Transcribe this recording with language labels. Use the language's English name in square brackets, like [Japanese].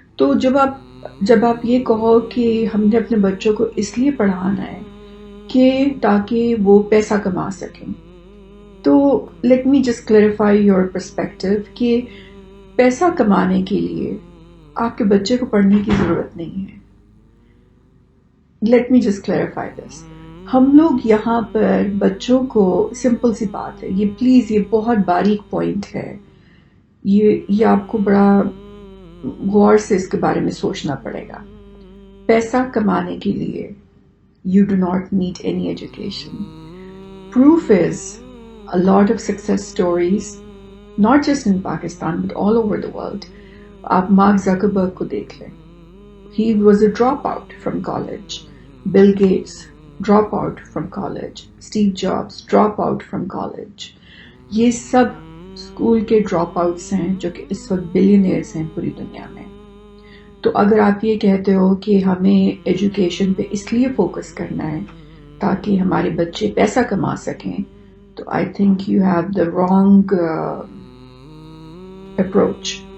[Urdu] تو جب آپ یہ کہو کہ ہم نے اپنے بچوں کو اس لیے پڑھانا ہے کہ تاکہ وہ پیسہ کما سکیں، تو [English] let me just clarify your perspective [Urdu] کہ پیسہ کمانے کے لیے آپ کے بچے کو پڑھنے کی ضرورت نہیں ہے. [English] Let me just clarify this. [Urdu] ہم لوگ یہاں پر بچوں کو، سمپل سی بات ہے یہ، پلیز یہ بہت باریک پوائنٹ ہے، یہ آپ کو بڑا غور سے اس کے بارے میں سوچنا پڑے گا. پیسہ کمانے کے لیے [English] you do not need any education. Proof is a lot of success stories, not just in Pakistan but all over the world. [Urdu] آپ مارک زکربرگ کو دیکھ لیں. [English] He was a dropout from college. Bill Gates, dropout from college. Steve Jobs, dropout from college. [Urdu] یہ سب school کے drop outs ہیں جو کہ اس وقت بلینئرز ہیں پوری دنیا میں. تو اگر آپ یہ کہتے ہو کہ ہمیں ایجوکیشن پہ اس لیے فوکس کرنا ہے تاکہ ہمارے بچے پیسہ کما سکیں، تو [English] I think you have the wrong approach.